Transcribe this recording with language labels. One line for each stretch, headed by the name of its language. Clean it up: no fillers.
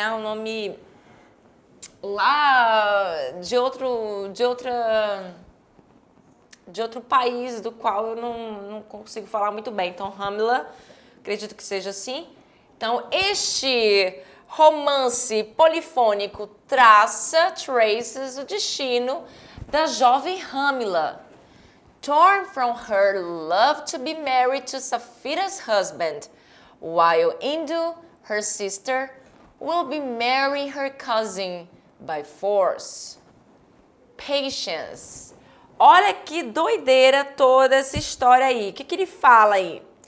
Portuguese: É um nome lá de outro país do qual eu não consigo falar muito bem. Então, Hamila, acredito que seja assim. Então, este romance polifônico traces o destino da jovem Hamila.
English: Torn from her love to be married to Saphira's husband, while Indu, her sister, will be marrying her cousin by force. Patience.
Portuguese: Olha que doideira toda essa história aí. O que ele fala aí?